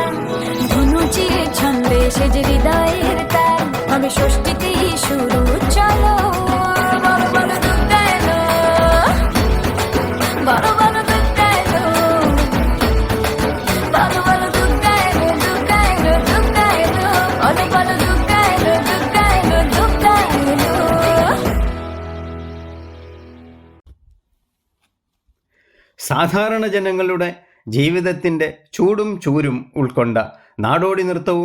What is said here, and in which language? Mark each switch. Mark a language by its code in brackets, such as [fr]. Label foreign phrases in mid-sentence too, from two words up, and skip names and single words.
[bn] ধনুচির ছন্দে সেজে হৃদয়ের তার, হবে ষষ্ঠীতে শুরু চলো। বলো বলো দুর্গা এলো, বলো বলো দুর্গা এলো, বলো বলো দুর্গা এলো, দুর্গা এলো, দুর্গা এলো, বলো বলো দুর্গা এলো, দুর্গা এলো, দুর্গা এলো। [ml] സാധാരണ ജനങ്ങളുടെ ജീവിതത്തിൻ്റെ ചൂടും ചൂരും ഉൾക്കൊണ്ട നാടോടി നൃത്തവും